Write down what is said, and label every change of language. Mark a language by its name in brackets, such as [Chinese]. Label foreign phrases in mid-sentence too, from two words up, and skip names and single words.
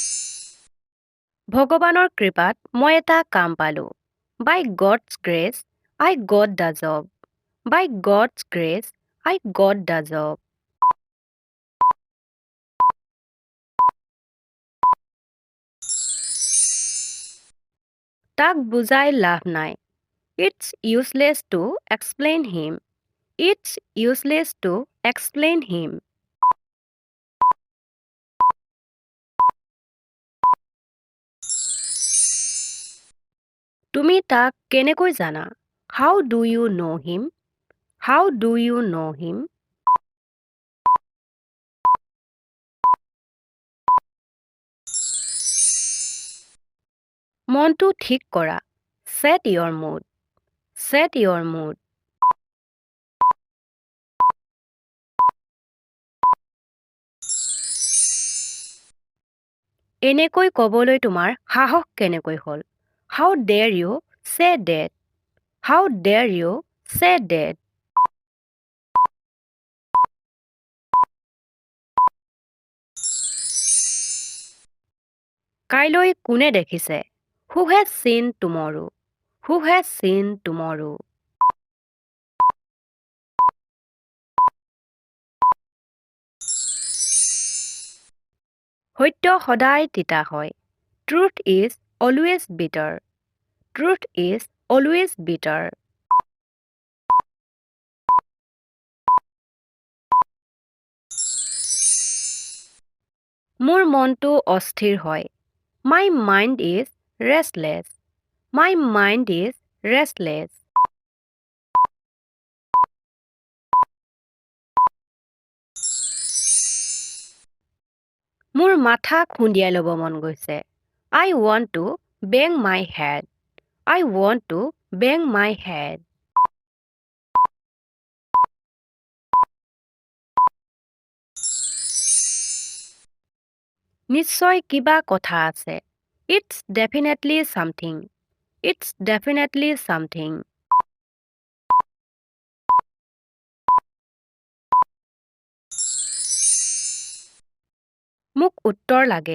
[Assamese] ভগৱানৰ কৃপাত মই এটা কাম পালো। [English] By God's grace, I got the job. By God's grace, I got the job. [Assamese] তাক বুজাই লাভ নাই. [English] It's useless to explain him. It's useless to explain him. [Assamese] তুমি তাক কেনেকৈ জানা? [English] How do you know him? How do you know him? [Assamese] মনটো ঠিক কৰা. [English] Set your mood. Set your mood. [Assamese] এনেকৈ ক'বলৈ তোমাৰ সাহস কেনেকৈ হ'ল? [English] How dare you say that? How dare you say that? [Assamese] কাইলৈ কোনে দেখিছে? [English] Who has seen tomorrow? Who has seen tomorrow? [Assamese] সত্য সদায় তিতা হয়. [English] Truth is always bitter. Truth is always bitter. [Assamese] মোৰ মনটো অস্থিৰ হয়. [English] My mind is restless. My mind is restless. [Assamese] মোৰ মাথা খুন্দিয়াই ল'ব মন গৈছে. [English] I want to bang my head. I want to bang my head. [Assamese] নিশ্চয় কিবা কথা আছে. [English] It's definitely something. It's definitely something. [Assamese] মোক উত্তৰ লাগে.